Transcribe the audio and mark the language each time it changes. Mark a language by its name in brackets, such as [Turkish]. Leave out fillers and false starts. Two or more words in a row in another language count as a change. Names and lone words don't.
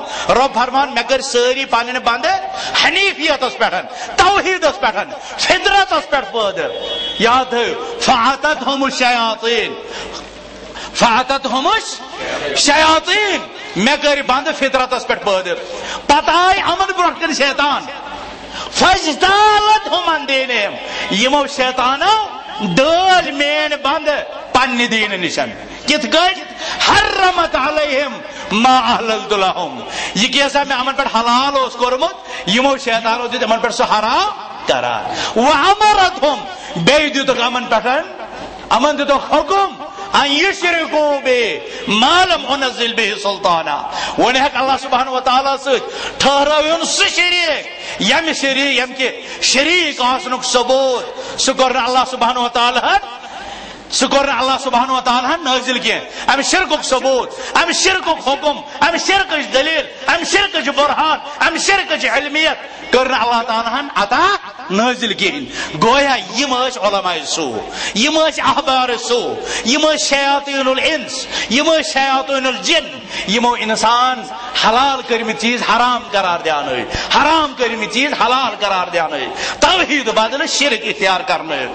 [Kashmiri] رۄب فرمان مےٚ کٔرۍ سٲری پنٕنۍ بنٛدٕ حنیفیتس پٮ۪ٹھ, توحیدس پٮ۪ٹھ, فطرتس پٮ۪ٹھ پٲدٕ. یاد تھٲیِو [Arabic] فَأَتَتْهُمُ الشَّيَاطِينُ, فَأَتَتْهُمُ الشَّيَاطِينُ, [Kashmiri] مےٚ کٔرۍ بنٛدٕ فطرتس پٮ۪ٹھ پٲدٕ. پتہٕ آے یِمن برونٛٹھ کَنہِ شیطان [Arabic] فَاجْتَالَتْهُمْ عَنْ دِینِہِمْ, [Kashmiri] یِمو شیطانو ڈٲلۍ مین بنٛدٕ پننہِ دیٖنہٕ نِشن. کِتھ کٔٹھۍ [Arabic] حرمت علیہم ما احللت لہم, [Kashmiri] یہ کیسا میں یِمن پٮ۪ٹھ حلال اوس کوٚرمُت یِمو شیطانو دیُت یِمن پٮ۪ٹھ سُہ حرام قرار. وَأَمَرَتْهُمْ, بیٚیہِ دِتُکھ یِمن پٮ۪ٹھ, یِمن دِتُکھ حُکُم [Arabic] ان یشرکو بی ما لم انزل به سلطانا, [Kashmiri] وۄنۍ ہیٚکہِ [Arabic] اللہ سبحانہ وتعالیٰ [Kashmiri] سۭتۍ ٹھہرٲوُن سُہ شریٖک ییٚمہِ شریٖک ییٚمہِ کہِ شریٖک آسنُک ثبوت سُہ کوٚر نہٕ [Arabic] اللہ سبحانہ وتعالیٰ اللہ سبحانہ وتعالیٰ [Kashmiri] نٲزِل کینٛہہ. امہِ شرکُک ثبوت, امہِ شرکُک حکم, امہِ شرکٕچ دلیل, امہِ شرکٕچ برہان, امہِ شرکٕچ علمیت کٔر نہٕ [Arabic] اللہ تعالیٰ [Kashmiri] ہن عطا نٲزِل کِہیٖنۍ. گویا یِم ٲسۍ علماء سوٗ, یِم ٲسۍ احبار سوٗ, یِم ٲسۍ [Arabic] شیاطیٖن الانس, [Kashmiri] یِم ٲسۍ [Arabic] شیاطیٖن الجن, [Kashmiri] یِمو انسان حلال کٔرمٕتۍ چیٖز حرام قرار دیانٲوۍ, حرام کٔرمٕتۍ چیٖز حلال قرار دیانٲوۍ, توحیٖد بدلہٕ شرک اختیار کرنٲوۍ.